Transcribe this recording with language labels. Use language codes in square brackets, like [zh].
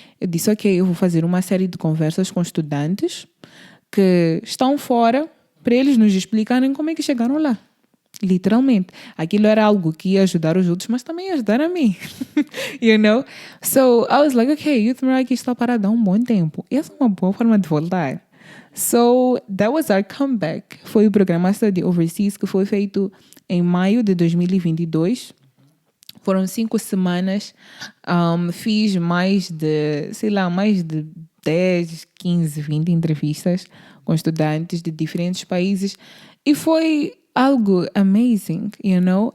[pt] Eu disse, ok, eu vou fazer uma série de conversas com estudantes que estão fora para eles nos explicarem como é que chegaram lá. Literalmente. Aquilo era algo que ia ajudar os outros, mas também ia ajudar a mim. [en] You know? So, I was like, ok, [pt] Youth Meraki está parado há um bom tempo. E essa é uma boa forma de voltar. [en] So, that was our comeback. [pt] Foi o programa Study Overseas que foi feito em maio de 2022. Foram 5 semanas, fiz mais de, sei lá, mais de 10, 15, 20 entrevistas com estudantes de diferentes países e foi algo [en] amazing, you know?